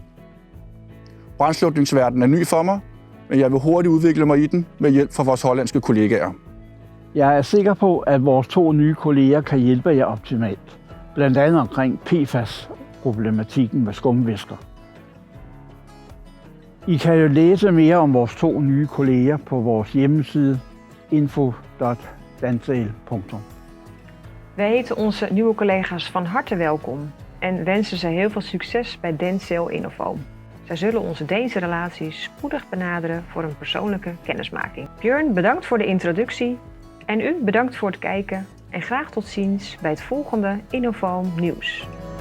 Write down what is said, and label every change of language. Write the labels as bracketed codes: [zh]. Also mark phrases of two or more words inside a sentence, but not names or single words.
[da] Brandslukningsverdenen er ny for mig, men jeg vil hurtigt udvikle mig i den med hjælp fra vores hollandske kollegaer. Jeg er sikker på, at vores 2 nye kolleger kan hjælpe jer optimalt, blandt andet omkring PFAS-problematikken med skumvæsker. I kan jo læse mere om vores 2 nye kolleger på vores hjemmeside info.denzel.com. [nl] Wij heten onze nieuwe collega's van harte welkom en wensen ze heel veel succes bij Dencel Innofoam. Zij zullen onze Deense relaties spoedig benaderen voor een persoonlijke kennismaking. Bjørn, bedankt voor de introductie en u bedankt voor het kijken en graag tot ziens bij het volgende Innofoam Nieuws.